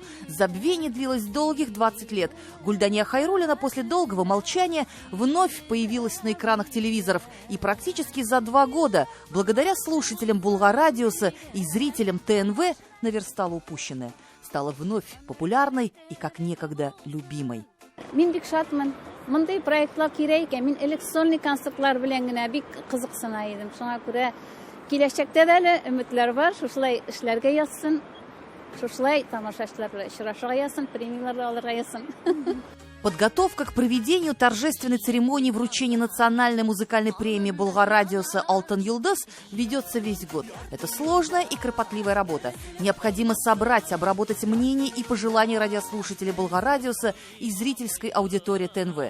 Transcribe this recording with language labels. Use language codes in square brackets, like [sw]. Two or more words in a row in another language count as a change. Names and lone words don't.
[ru] Забвение длилось долгих 20 лет. Гульдания Хайруллина после долгого молчания вновь появилась на экранах телевизоров. И практически за 2 года, благодаря слушателям Булгарадиуса и зрителям ТНВ, наверстала упущенное. Стала вновь популярной и, как некогда, любимой. [tt] Мындай проектлар керек ekan. Мен электронный концертлар белән генә бик кызыксына идем. Шуңа күрә киләчәктә дә әле өметләр бар. Шушылай эшләргә язсын. Шушылай тамашачылар белән очрашырга язсын, премиялар алырга язсын. [ru] Подготовка к проведению торжественной церемонии вручения национальной музыкальной премии Булгарадиуса «Алтын Юлдыз» ведется весь год. Это сложная и кропотливая работа. Необходимо собрать, обработать мнения и пожелания радиослушателей Булгарадиуса и зрительской аудитории ТНВ.